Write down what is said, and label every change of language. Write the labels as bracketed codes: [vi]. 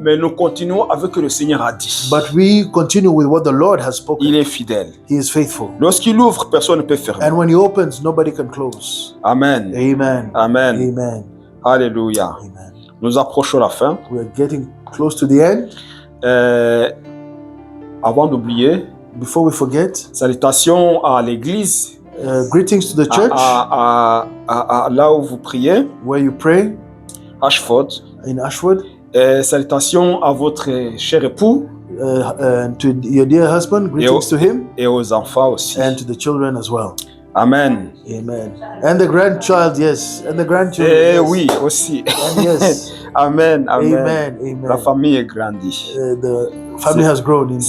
[fr] mais nous continuons avec ce que le Seigneur a dit. [en] but we continue with what the Lord has spoken. [fr] Il est fidèle. [en] He is faithful. [fr] Lorsqu'il ouvre, personne ne peut fermer. [en] And when He opens, nobody can close. [fr] Amen. [en] Amen. [fr] Amen. [en] Amen. [fr] Alléluia. [en] Amen. [fr] Nous approchons la fin. [en] We are getting close to the end. [fr] Avant d'oublier, [en] Before we forget, [fr] salutations à l'église, [en] greetings to the church [fr] à là où vous priez, [en] where you pray [fr] Ashford. [en] in Ashwood, [fr] Salutations à votre cher époux [en] and to your dear husband, greetings to him [fr] et aux enfants aussi. [en] and to the children as well. [fr] Amen. [en] Amen. And the grandchild, yes, and the grandchildren. [fr] Et [en] yes. [fr] oui, aussi. [en] And yes. [fr] Amen. Amen. [en] Amen. Amen. [fr] La famille est grandie. [en] The family has grown indeed.